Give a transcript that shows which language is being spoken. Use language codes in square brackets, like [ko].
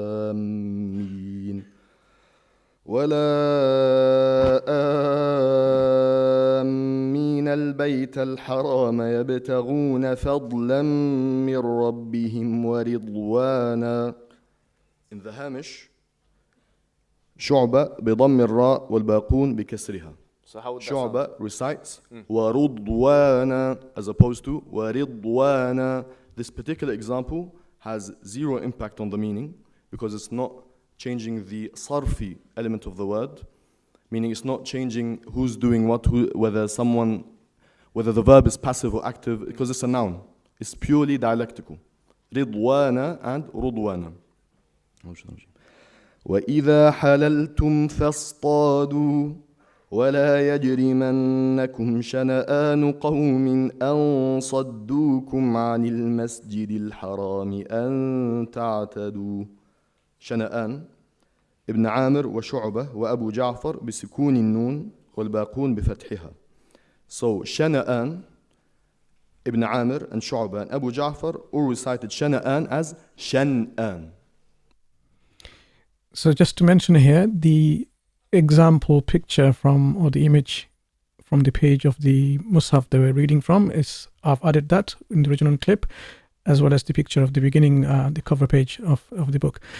[ar] آمين البيت الحرام يبتغون فضلا من ربهم ورضوانا. [en] In the Hamish, [ar] شعبة بضم الراء والباقون بكسرها. [en] So how would that [ar] شعبة [en] sound? recites ورضوانا as opposed to ورضوانا. This particular example has zero impact on the meaning because it's not changing the sarfi element of the word, meaning it's not changing who's doing what, whether the verb is passive or active, because it's a noun. It's purely dialectical. [ar] رضوانا and رضوانا. وإذا حللتم فاصطادوا ولا يجرمنكم شنآن قوم أن صدوكم عن المسجد الحرام أن تعتدوا. شنآن ابن عامر وشعبة وأبو جعفر بسكون النون والباقون بفتحها. [en] So شنآن, Ibn Amir and Shu'ba and Abu Ja'far all recited Shana'an as Shan'an. So just to mention here, the example picture or the image from the page of the Mus'haf they were reading from is, I've added that in the original clip, as well as the picture of the beginning, the cover page of the book.